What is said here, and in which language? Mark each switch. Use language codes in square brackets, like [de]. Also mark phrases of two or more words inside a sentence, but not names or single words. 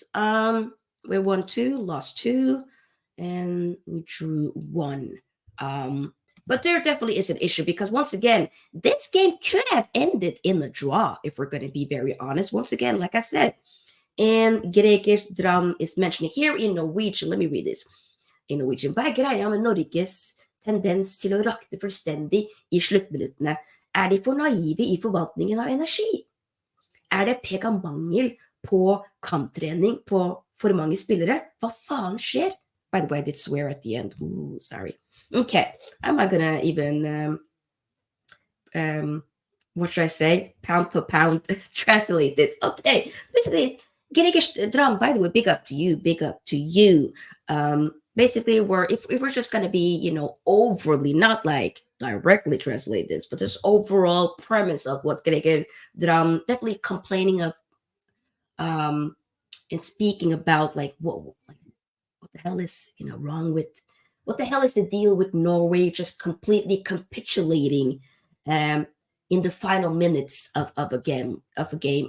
[en] We won 2, lost 2, and we drew 1. But there definitely is an issue, because once again, this game could have ended in a draw, if we're going to be very honest. Once again, like I said, and Grekers dram is mentioned here in Norwegian. Let me read this. In Norwegian. [no] Hva er greia med Norges tendens til å rakne fullstendig i sluttminuttene? Er de for naive i forvaltningen av energi? Er det pek av mangel på kamptrening på for mange spillere? Hva faen skjer? [en] By the way, I did swear at the end. Ooh, sorry. Okay, I'm not gonna even what should I say? Pound per pound translate this. Okay, basically, Drum, by the way, big up to you. Basically, if we're just gonna be, overly, not like directly translate this, but this overall premise of what Drum, definitely complaining of, and speaking about like what the hell is wrong with, what the hell is the deal with Norway just completely capitulating in the final minutes of a game?